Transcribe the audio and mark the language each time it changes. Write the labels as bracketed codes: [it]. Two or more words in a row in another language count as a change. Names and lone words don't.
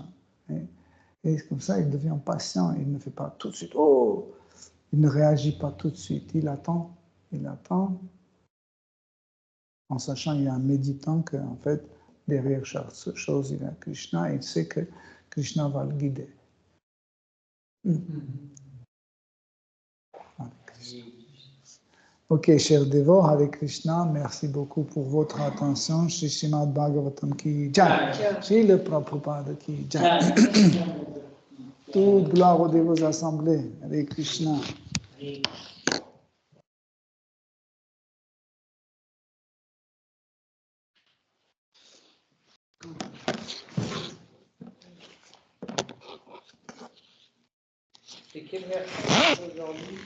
[fr] Et comme ça, il devient patient, il ne fait pas tout de suite, oh, il ne réagit pas tout de suite, il attend, en sachant qu'il y a un méditant qu'en fait, derrière chaque chose, il y a Krishna, et il sait que Krishna va le guider. Ok, chers dévots, [sa] हरे कृष्ण, [fr] merci beaucoup pour votre attention. [hi] श्री श्रीमद् भागवतम् की जय। श्री ले प्रभुपाद की जय. [fr] Toute gloire aux dévots assemblés. [sa] हरे कृष्ण. [fr] C'est quelle version aujourd'hui?